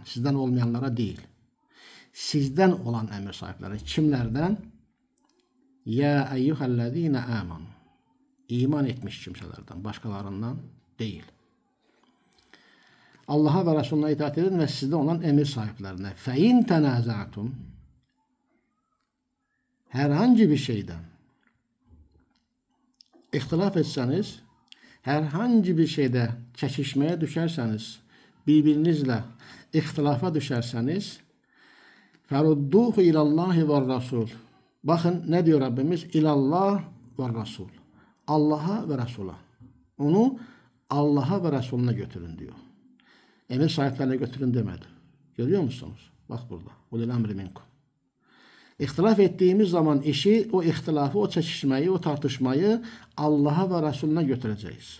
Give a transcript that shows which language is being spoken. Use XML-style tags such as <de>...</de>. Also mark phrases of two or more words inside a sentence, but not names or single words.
<tr>Sizden olmayanlara değil. Sizden olan emir sahiplerine. Kimlerden?</tr> <ar>يا أيها الذين آمنوا.</ar> <tr>İman etmiş kimselerden. Başkalarından değil. Allah'a ve Resulüne itaat edin ve sizde olan emir sahiplerine.</tr> <ar>فَاِنْ تَنَازَعْتُمْ</ar> <tr>herhangi bir şeyden ihtilaf etseniz, herhangi bir şeyde çekişmeye düşerseniz, birbirinizle ihtilafa düşerseniz,</tr> <ar>فَرُدُّوهُ اِلَى اللّٰهِ وَالرَّسُولِ</ar> <tr>bakın ne diyor Rabbimiz?</tr> <ar>إلى الله والرسول.</ar> <tr>Allah'a ve Resul'a. Onu Allah'a ve Resulüne götürün diyor. Emir sahiplerine götürün demedi. Görüyor musunuz? Bak burada.</tr> <ar>أولي الأمر منكم.</ar> <tr>İhtilaf ettiğimiz zaman işi, o ihtilafı, o çekişmeyi, o tartışmayı Allah'a ve Resulüne götüreceğiz.</tr>